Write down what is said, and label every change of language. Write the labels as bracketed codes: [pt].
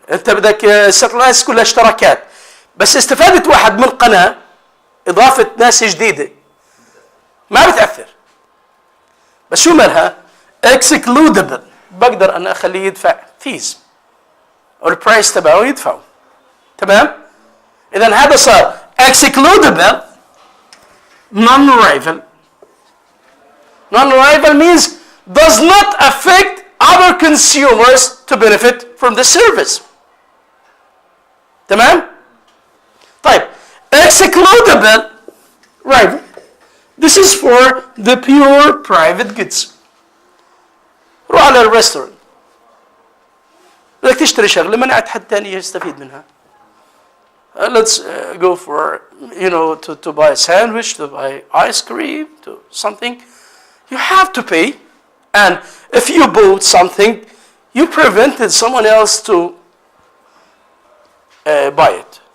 [ar] أنت بدك الساتلايتس كلها اشتراكات. بس استفادة واحد من قناة إضافة ناس جديدة ما بتأثر. بس شو مالها؟ excludable. بقدر أنا أخليه يدفع فيز والبرايس تبعه يدفعه. تمام؟ إذا هذا صار excludable non-rival. [en] Non-rival means does not affect other consumers to benefit from the service. [ar] تمام؟ طيب excludable right. [en] This is for the pure private goods. [ar] روح على الريستورانت بدك تشتري شغله منعت حد ثاني يستفيد منها. [en] Let's go for, to buy a sandwich, to buy ice cream, to something. You have to pay. And if you bought something, you prevented someone else to buy it.